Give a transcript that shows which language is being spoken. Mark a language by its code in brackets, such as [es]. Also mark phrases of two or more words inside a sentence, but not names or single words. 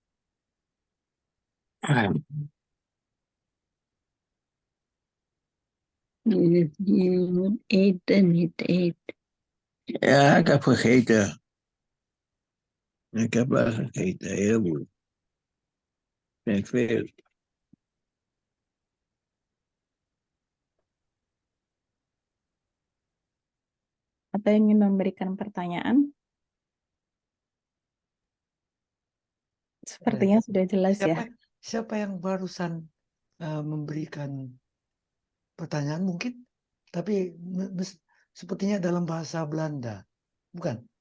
[nl] Ja, ik heb gegeten. Ik heb wel gegeten, heel goed. Vind ik veel. [id] Atau yang ingin memberikan pertanyaan? Sepertinya sudah jelas ya. Siapa yang barusan memberikan pertanyaan mungkin, tapi sepertinya dalam bahasa Belanda, bukan?